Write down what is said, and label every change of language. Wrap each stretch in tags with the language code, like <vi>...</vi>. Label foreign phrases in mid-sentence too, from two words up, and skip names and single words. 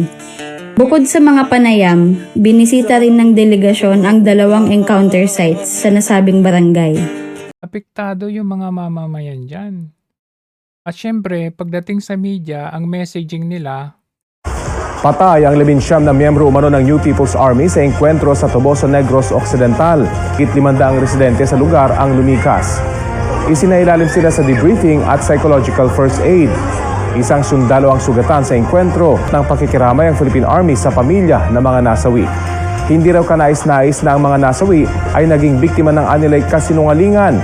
<tl>Bukod sa mga panayam, binisita rin ng delegasyon ang 2</tl> <en>encounter sites</en> <tl>sa nasabing barangay. Apektado yung mga mamamayan dyan. At syempre, pagdating sa media, ang messaging nila, patay ang 19 na miyembro umano ng New People's Army sa engkwentro sa Tuboso, Negros Occidental. 500 residente sa lugar ang lumikas. Isinailalim sila sa debriefing at</tl> <en>psychological first aid.</en> <tl>Isang sundalo ang sugatan sa engkwentro ng pakikiramay ang Philippine Army sa pamilya ng mga nasawi. Hindi raw kanais-nais na ang mga nasawi ay naging biktima ng anilay kasinungalingan.</tl>